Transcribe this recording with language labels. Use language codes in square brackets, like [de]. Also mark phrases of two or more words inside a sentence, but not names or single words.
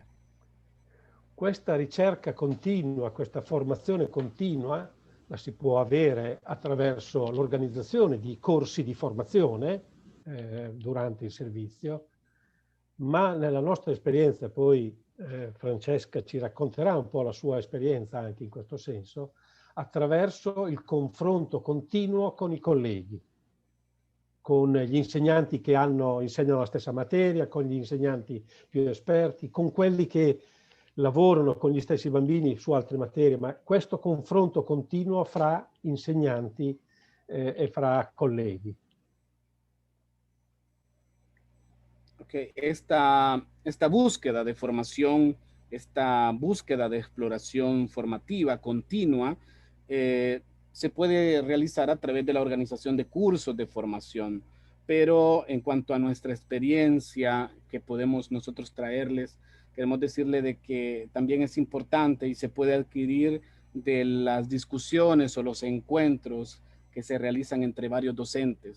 [it] Questa ricerca continua, questa formazione continua, la si può avere attraverso l'organizzazione di corsi di formazione durante il servizio, ma nella nostra esperienza, poi Francesca ci racconterà un po' la sua esperienza anche in questo senso, attraverso il confronto continuo con i colleghi, con gli insegnanti che insegnano la stessa materia, con gli insegnanti più esperti, con quelli che lavorano con gli stessi bambini su altre materie, ma questo confronto continuo fra insegnanti e fra colleghi. Okay. [es] Esta búsqueda de formación, esta búsqueda de exploración formativa continua, se puede realizar a través de la organización de cursos de formación, pero en cuanto a nuestra experiencia que podemos nosotros traerles, queremos decirle de que también es importante y se puede adquirir de las discusiones o los encuentros que se realizan entre varios docentes.